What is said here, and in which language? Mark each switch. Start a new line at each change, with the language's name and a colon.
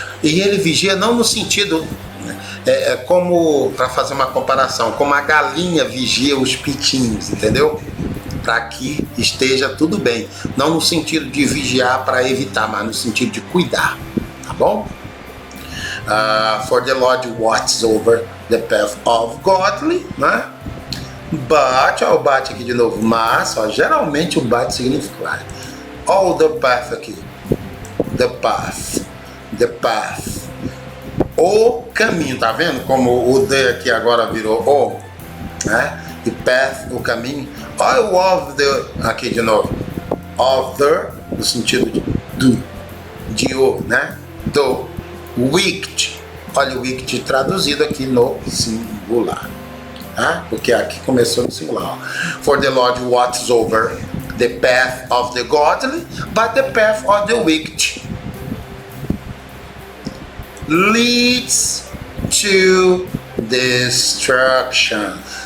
Portuguese: E ele vigia não no sentido, como, para fazer uma comparação, como a galinha vigia os pitinhos, entendeu? Para que esteja tudo bem. Não no sentido de vigiar para evitar, mas no sentido de cuidar, tá bom?
English: For the Lord watches over the path of godly, né?
Portuguese: But, ó, o but aqui de novo, mas, ó, geralmente o but significa
English: all the path
Portuguese: aqui, the path, o caminho, tá vendo como o the aqui agora virou o, né? E path, o caminho, all of the, aqui de novo, of the, no sentido de do, de o, né? Do wicked, olha o wicked traduzido aqui no singular. Porque aqui começou no singular.
English: For the Lord watches over the path of the godly, but the path of the wicked leads to destruction.